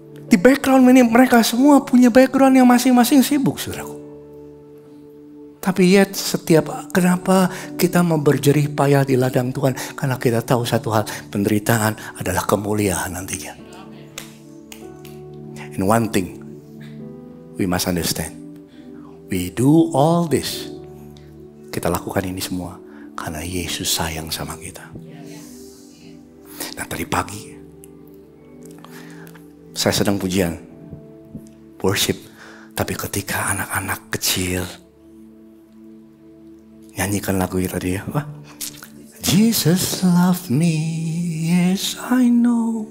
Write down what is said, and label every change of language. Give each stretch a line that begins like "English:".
Indonesian: Di background ini mereka semua punya background yang masing-masing sibuk, saudaraku. Tapi yet kenapa kita mau berjerih payah di ladang Tuhan? Karena kita tahu satu hal, penderitaan adalah kemuliaan nantinya.
English: And one thing we must understand. We do all this.
Indonesian: Kita lakukan ini semua karena Yesus sayang sama kita. Nah, tadi pagi saya sedang pujian, worship. Tapi ketika anak-anak kecil nyanyikan lagu itu tadi ya,
English: Jesus love me, yes I know.